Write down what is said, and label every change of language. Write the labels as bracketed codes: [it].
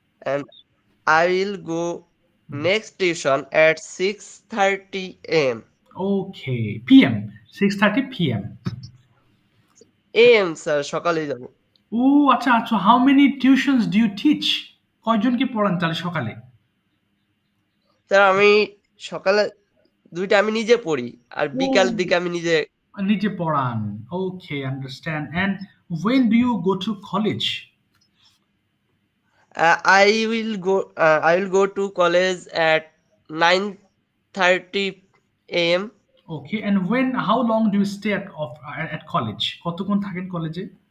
[en] and I will go next tuition at 6:30 a.m. Okay. PM 6:30 PM. [bn] a.m. sir সকালে যাব। ও আচ্ছা আচ্ছা, [en] how many tuitions do you teach? [bn] কয়জনকে পড়ান তাহলে সকালে? স্যার আমি সকালে দুইটা আমি নিজে পড়ি আর বিকাল দিকে আমি নিজে পড়ান। [en] Okay, understand. And when do you go to college? I will go to college at 9:30 a.m. Okay. And how long do you stay at college? [bn] কতক্ষণ থাকেন কলেজে?